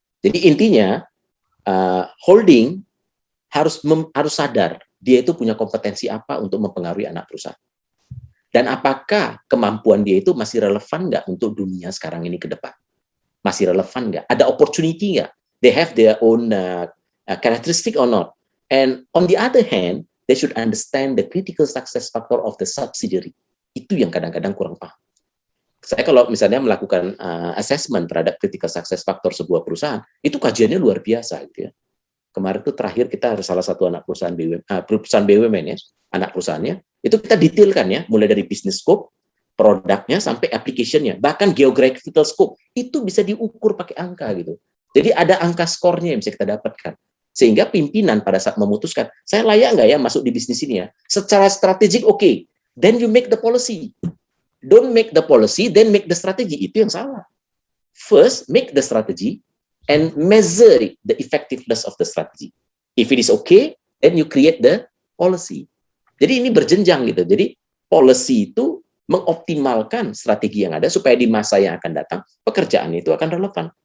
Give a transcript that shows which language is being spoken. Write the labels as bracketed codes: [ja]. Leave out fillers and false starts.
[id] Jadi intinya holding harus sadar dia itu punya kompetensi apa untuk mempengaruhi anak perusahaan. Dan apakah kemampuan dia itu masih relevan nggak untuk dunia sekarang ini ke depan? Masih relevan nggak? Ada opportunity nggak? [en] They have their own characteristic or not? And on the other hand, they should understand the critical success factor of the subsidiary. [id] Itu yang kadang-kadang kurang paham. Saya kalau misalnya melakukan assessment terhadap critical success factor sebuah perusahaan, itu kajiannya luar biasa gitu ya. Kemarin itu terakhir kita harus salah satu anak perusahaan BUMN ya, anak perusahaannya, itu kita detailkan ya, mulai dari business scope, produknya sampai application-nya, bahkan geographical scope, itu bisa diukur pakai angka gitu. Jadi ada angka skornya yang bisa kita dapatkan. Sehingga pimpinan pada saat memutuskan, saya layak nggak ya masuk di bisnis ini ya? Secara strategik oke. [en] Then you make the policy. Don't make the policy, then make the strategy. [id] Itu yang salah. [en] First, make the strategy and measure the effectiveness of the strategy. If it is okay, then you create the policy. [id] Jadi ini berjenjang gitu. Jadi policy itu mengoptimalkan strategi yang ada supaya di masa yang akan datang, pekerjaan itu akan relevan.